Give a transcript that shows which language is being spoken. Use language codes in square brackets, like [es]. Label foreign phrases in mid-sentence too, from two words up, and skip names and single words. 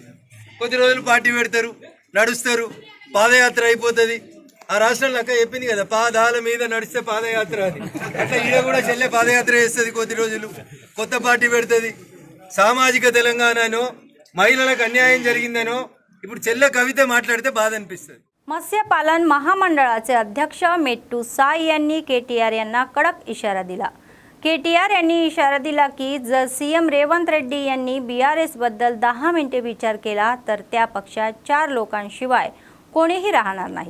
[te] కొద్ది రోజులు పార్టీ పెడతారు, నడుస్తారు, పాదయాత్ర అయిపోతుంది. ఆ రాష్ట్రంలో అక్క చెప్పింది కదా, పాదాల మీద నడిస్తే పాదయాత్ర అని. అట్లా ఈడ కూడా చెల్లె పాదయాత్ర చేస్తుంది, కొద్ది రోజులు కొత్త పార్టీ పెడుతుంది. సామాజిక తెలంగాణనో మహిళలకు అన్యాయం జరిగిందనో ఇప్పుడు చెల్లె कविता మాట్లాడితే బాధ అనిపిస్తుంది. [mr] मत्स्यपालन महामंडळाचे अध्यक्ष मेट्टू साई यांनी केटीआर यांना कडक इशारा दिला. केटीआर यांनी इशारा दिला की जर सीएम रेवंत रेड्डी यांनी बीआरएस बद्दल 10 मिनिटे विचार केला तर त्या पक्षात 4 लोकांशिवाय कोणीही राहणार नाही.